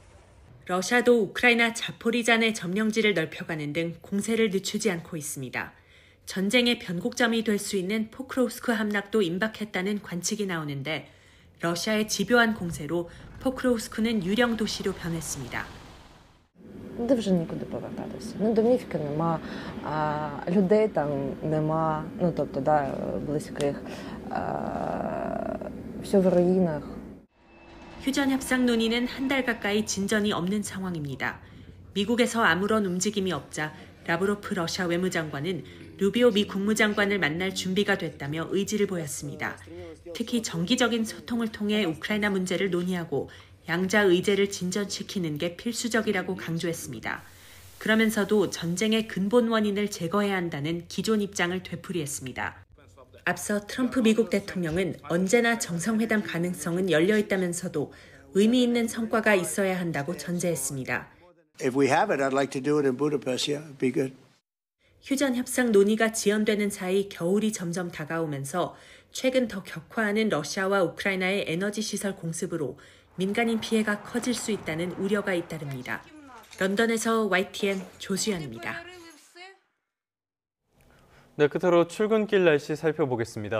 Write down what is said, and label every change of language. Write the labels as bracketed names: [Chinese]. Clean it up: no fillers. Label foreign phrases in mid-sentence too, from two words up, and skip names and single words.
[Korean] 러시아도 우크라이나 자포리잔의 점령지를 넓혀가는 등 공세를 늦추지 않고 있습니다. 전쟁의 변곡점이 될 수 있는 포크로우스크 함락도 임박했다는 관측이 나오는데 러시아의 집요한 공세로 포크로우스크는 유령 도시로 변했습니다. [Ukrainian] Де вже нікуди повертатися. Домівки нема, людей там нема, тобто, близьких, все в руїнах. [Korean] 휴전 협상 논의는 한 달 가까이 진전이 없는 상황입니다. 미국에서 아무런 움직임이 없자 라브로프 러시아 외무장관은 루비오 미 국무장관을 만날 준비가 됐다며 의지를 보였습니다. 특히 정기적인 소통을 통해 우크라이나 문제를 논의하고 양자 의제를 진전시키는 게 필수적이라고 강조했습니다. 그러면서도 전쟁의 근본 원인을 제거해야 한다는 기존 입장을 되풀이했습니다. 앞서 트럼프 미국 대통령은 언제나 정상회담 가능성은 열려 있다면서도 의미 있는 성과가 있어야 한다고 전제했습니다. [English] If we have it, I'd like to do it in Budapest. Yeah, it'd be good. [Korean] 휴전 협상 논의가 지연되는 사이 겨울이 점점 다가오면서 최근 더 격화하는 러시아와 우크라이나의 에너지 시설 공습으로 민간인 피해가 커질 수 있다는 우려가 잇따릅니다. 런던에서 YTN 조수연입니다. 네, 끝으로 출근길 날씨 살펴보겠습니다.